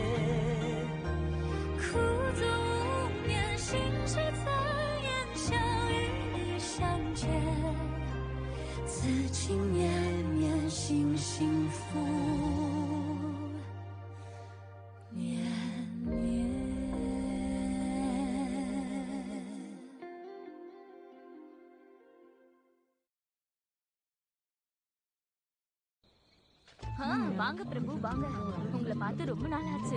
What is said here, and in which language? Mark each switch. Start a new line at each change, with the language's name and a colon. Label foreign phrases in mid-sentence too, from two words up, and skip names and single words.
Chinese: 苦足无眠，心事残烟，想与你相见，此情绵绵，心幸福绵绵。
Tamil: வாங்க பிரபு வாங்க, உங்களை பார்த்து ரொம்ப நாள் ஆச்சு.